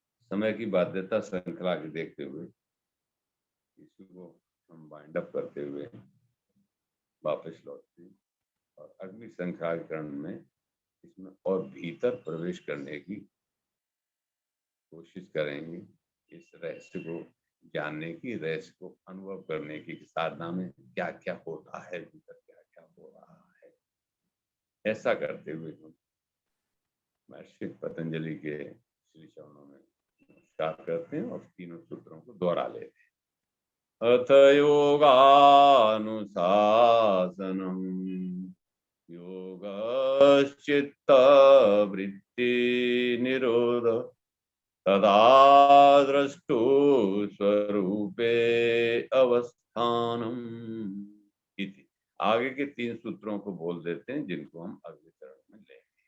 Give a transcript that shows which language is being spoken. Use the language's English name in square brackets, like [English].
[Hindi] समय की बाध्यता श्रृंखला के देखते हुए इसको हम वाइंड अप करते हुए वापस लौटते हैं और अगली श्रृंखलाकरण में इसमें और भीतर प्रवेश करने की कोशिश करेंगे, इस रहस्य को जानने की, रहस्य को अनुभव करने की साधना में क्या क्या होता है, भीतर क्या क्या हो रहा है। ऐसा करते हुए हम महर्षि पतंजलि के श्री चरणों में नमस्कार करते हैं और तीनों सूत्रों को दोहरा लेते हैं। [Sanskrit] अथ योगानुशासनम् योगश्चित्तवृत्ति निरोध तदा द्रष्टु स्वरूपे अवस्थानम् इति। [Hindi] आगे के 3 सूत्रों को बोल देते हैं, जिनको हम अगले चरण में लेंगे।